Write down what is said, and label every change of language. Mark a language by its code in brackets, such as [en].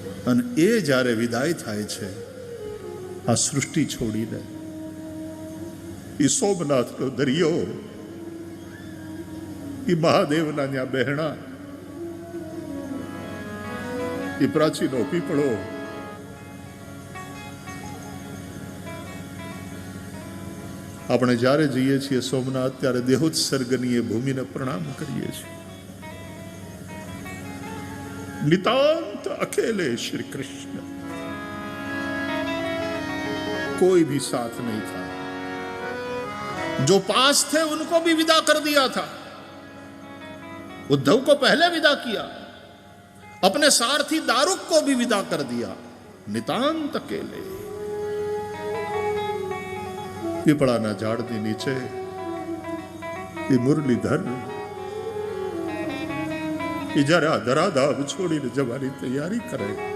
[gu] અને એ જ્યારે વિદાય થાય છે આ સૃષ્ટિ છોડીને, એ સોમનાથનો દરિયો, એ મહાદેવના ત્યાં બહેણા, એ પ્રાચીનો પીપળો, આપણે જ્યારે જઈએ છીએ સોમનાથ ત્યારે દેહોત્સર્ગની એ ભૂમિને પ્રણામ કરીએ છીએ. [hi] નિતાંત અકેલે શ્રી કૃષ્ણ, કોઈ ભી સાથ નહીં था. जो पास थे उनको भी विदा कर दिया था। उद्धव को पहले विदा किया, अपने सारथी दारुक को भी विदा कर दिया, नितांत अकेले [gu] પીપળાના ઝાડની નીચે એ મુરલીધર એ જ્યારે આ ધરાધામ છોડીને જવાની તૈયારી કરે,